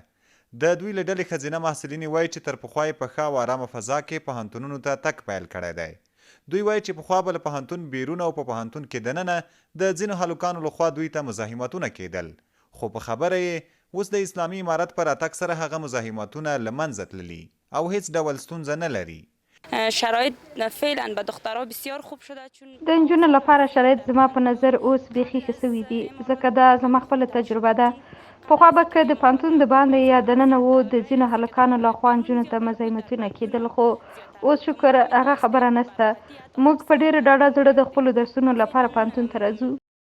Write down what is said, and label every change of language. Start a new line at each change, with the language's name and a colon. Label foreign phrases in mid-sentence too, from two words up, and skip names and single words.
Pashto: د دوی له ډلې ښځینه محصلین وایي چې تر پخوا یې په ښه او ارامه فضا کې پوهنتونونو ته تګ پیل کړی دی. دوی وایي چې پخوا به له پوهنتون بیرون او په پوهنتون کې دننه د ځینو هلکانو لخوا دوی ته مزاحمتونه کېدل، خو په خبره یې اوس د اسلامي امارت په راتګ سره هغه مزاحمتونه له منځه تللي او هیڅ ډول ستونزه نه لري.
Persian: شرایط فعلا به دخترها بسیار خوب شده، چون
Pashto: د نجونو لپاره شرایط زما په نظر اوس بیخي ښه سوي دي، ځکه دا زما خپله تجربه ده. پخوا به که د پوهنتون د باندې یا دننه و د ځینو هلکانو لخوا نجونو ته مزاحمتونه کېدل، خو اوس شکر هغه خبره نشته. موږ په ډېره ډاډه زړه د خپلو درسونو لپاره پوهنتون ته راځو.